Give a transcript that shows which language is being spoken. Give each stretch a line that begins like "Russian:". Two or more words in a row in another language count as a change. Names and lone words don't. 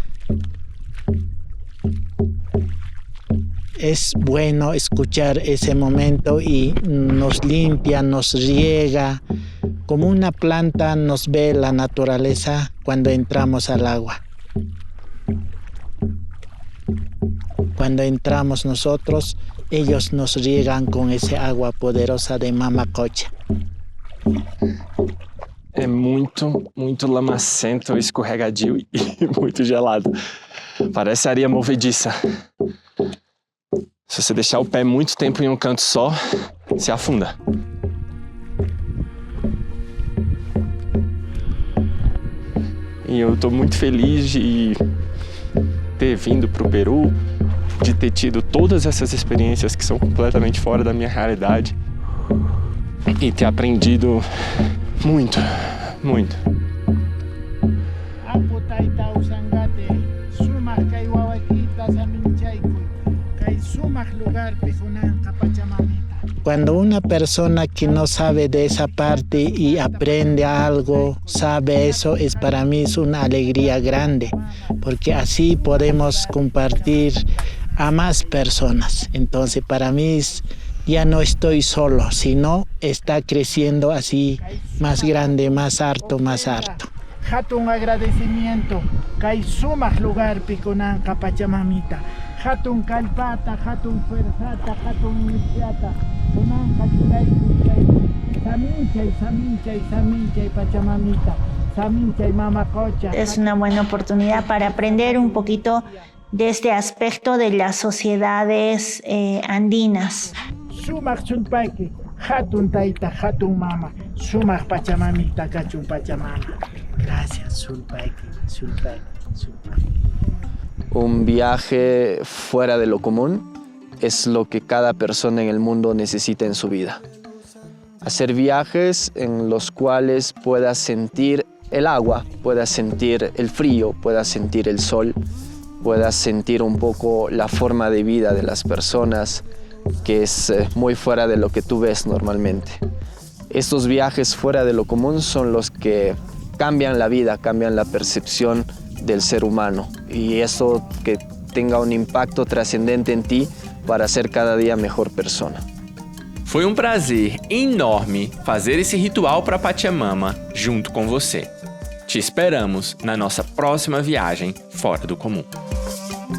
Spanish: Es bueno escuchar ese momento y nos limpia, nos riega, como una planta nos ve la naturaleza cuando entramos al agua. Cuando entramos nosotros, ellos nos riegan con ese agua poderosa de Mama Cocha.
Portuguese: É muito, muito lamacento, escorregadio e muito gelado. Parece areia movediça. Se você deixar o pé muito tempo em um canto só, se afunda. E eu tô muito feliz de ter vindo pro Peru, de ter tido todas essas experiências que são completamente fora da minha realidade e ter aprendido muito, muito.
Spanish: Cuando una persona que no sabe de esa parte y aprende algo, sabe eso, es para mí es una alegría grande, porque así podemos compartir a más personas. Entonces para mí ya no estoy solo, sino está creciendo así más grande, más harto, más harto.
Quechua: Hatun agradecimiento, kay sumak lugar pikunanka Pachamamita. Hatun kalpata, hatun fuerzata, hatun iniciata, kunanka churaykuchay, saminchay Pachamamita, saminchay Mama Cocha.
Spanish: Es una buena oportunidad para aprender un poquito de este aspecto de las sociedades andinas.
Quechua: Sumak sulpayki, hatun taita, hatun mama, sumak Pachamamita, kachun Pachamama.
Spanish: Gracias, sulpayki. Un viaje fuera de lo común es lo que cada persona en el mundo necesita en su vida. Hacer viajes en los cuales puedas sentir el agua, puedas sentir el frío, puedas sentir el sol, puedas sentir un poco la forma de vida de las personas, que es muy fuera de lo que tú ves normalmente. Estos viajes fuera de lo común son los que cambian la vida, cambian la percepción del ser humano, y eso que tenga un impacto trascendente en ti para ser cada día mejor persona.
Portuguese: Foi um prazer enorme fazer esse ritual para Pachamama junto com você. Te esperamos na nossa próxima viagem fora do comum.